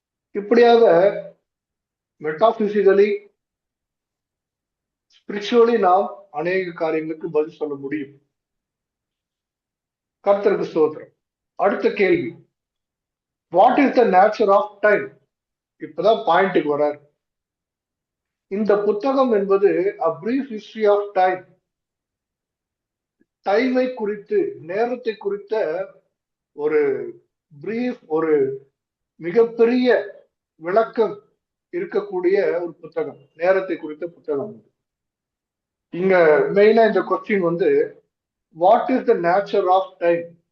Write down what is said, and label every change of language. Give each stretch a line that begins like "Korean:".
Tamil: இப்படியாக மெட்டாபிசிக்கலி, ஸ்பிரிச்சுவலி நாம் அநேக காரியங்களுக்கு பதில் சொல்ல முடியும். கர்த்தருக்கு ஸ்தோத்திரம். அடுத்த கேள்வி,
English: What is the nature of time?
Tamil: இப்பதான் பாயிண்ட்டுக்கு வரார். இந்த புத்தகம் என்பது a brief history of time. டைமை குறித்து, நேரத்தை குறித்த ஒரு பிரீஃப், ஒரு மிகப்பெரிய விளக்கம் இருக்கக்கூடிய ஒரு புத்தகம், நேரத்தை குறித்த புத்தகம். இங்க மெயினா இந்த கொஸ்டின் வந்து
English: What is the nature of time?